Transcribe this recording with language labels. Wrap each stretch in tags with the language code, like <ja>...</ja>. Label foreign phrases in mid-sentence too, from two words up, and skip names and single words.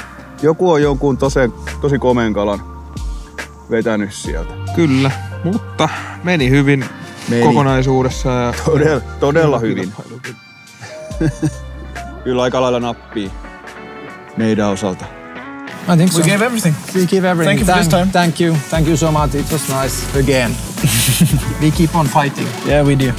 <fi>senttistä. Joku on jonkun tosi komeen kalan vetänyt sieltä. Kyllä, mutta meni hyvin kokonaisuudessa. Ja todella hyvin. Kyllä aika lailla nappii meidän osalta.</fi> <en>I think so. We gave everything. We gave everything. Thank you for this time. Thank you so much. It was nice again. We keep on fighting. Yeah, we do.</en>